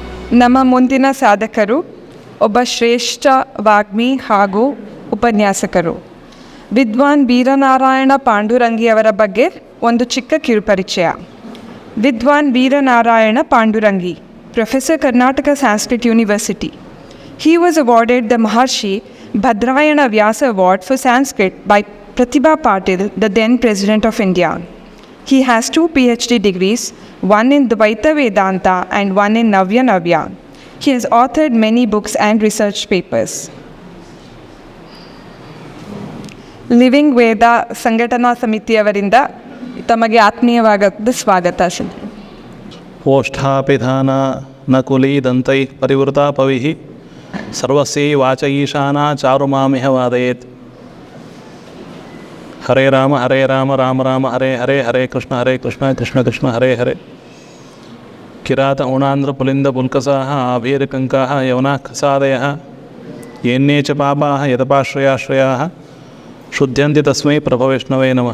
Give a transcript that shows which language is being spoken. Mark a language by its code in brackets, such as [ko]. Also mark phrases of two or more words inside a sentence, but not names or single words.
[kn] ನಮ್ಮ ಮುಂದಿನ ಸಾಧಕರು ಒಬ್ಬ ಶ್ರೇಷ್ಠ ವಾಗ್ಮಿ ಹಾಗೂ ಉಪನ್ಯಾಸಕರು. ವಿದ್ವಾನ್ ವೀರನಾರಾಯಣ ಪಾಂಡುರಂಗಿಯವರ ಬಗ್ಗೆ ಒಂದು ಚಿಕ್ಕ ಕಿರುಪರಿಚಯ. ವಿದ್ವಾನ್ ವೀರನಾರಾಯಣ ಪಾಂಡುರಂಗಿ, [en] Professor Karnataka Sanskrit University. He was awarded the Maharshi Bhadrayana Vyasa Award for Sanskrit by Pratibha Patil, the then President of India. He has 2 PhD degrees, one in Dvaita Vedanta and one in Navya Navya. He has authored many books and research papers. [kn] ಲಿವಿಂಗ್ ವೇದ ಸಂಘಟನಾ ಸಮಿತಿಯವರಿಂದ ತಮಗೆ ಆತ್ಮೀಯವಾದ ಸ್ವಾಗತ. [sa] ಓಷ್ಠಾಪಿಧಾನ ನ ಕುಲೀದಂತೈ ಪರಿವೃತಾ ಪವಿಃ ಸರ್ವಸ್ಯೈ ವಾಚ ಈಶಾನ ಚಾರುಮಾಮಿಹ ವಾದಯೇತ್. ಹರೇ ರಾಮ ರಾಮ ರಾಮ ಹರೇ ಹರೇ, ಹರೇ ಕೃಷ್ಣ ಕೃಷ್ಣ ಕೃಷ್ಣ ಹರೇ ಹರೇ. ಕಿರಾತ ಔಣಾಂಧ್ರ ಪುಲಿಂದ ಪುಲ್ಕಸಾಃ ಆಭೀರಕಂಕಾಃ ಯೌನಾಃ ಖಸಾದಯಃ ಯೇನ್ಯೇ ಚ ಪಾಪಾಃ ಯತಪಾಶ್ರಯಾಶ್ರಯಾಃ ಶುದ್ಧ್ಯಂತಿ ತಸ್ಮೈ ಪ್ರಭವೈಷ್ಣವೇ ನಮಃ.